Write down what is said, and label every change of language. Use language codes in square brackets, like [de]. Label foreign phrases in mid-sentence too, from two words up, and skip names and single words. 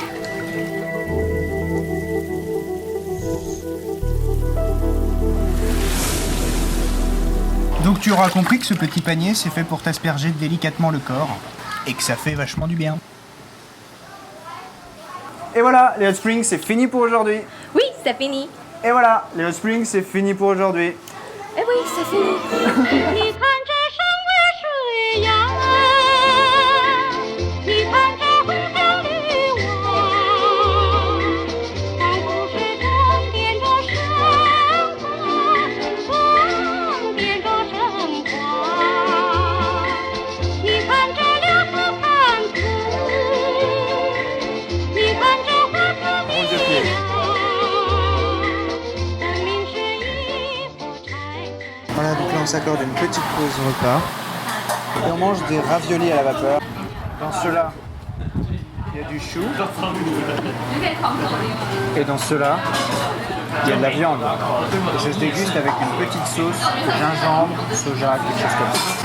[fr] Donc tu auras compris que ce petit panier c'est fait pour t'asperger délicatement le corps et que ça fait vachement du bien. Et voilà, les [en] Hot Springs, [fr] c'est fini pour aujourd'hui. Oui, c'est fini. Et voilà, les [en] Hot Springs, [fr] c'est fini pour aujourd'hui. Eh oui, c'est fini. [zh] 你看这山为水呀，你看这红墙绿瓦，仿佛水中点着升华，点着升华。你看这柳树盘丝，你看这花草的呀，分明是一幅彩色。 [fr] Voilà, donc là on s'accorde une petite pause repas. Et on mange des raviolis à la vapeur. Dans ceux-là, il y a du chou. Et dans ceux-là, il y a de la viande. Et ça se déguste avec une petite sauce, gingembre, soja, quelque chose comme ça.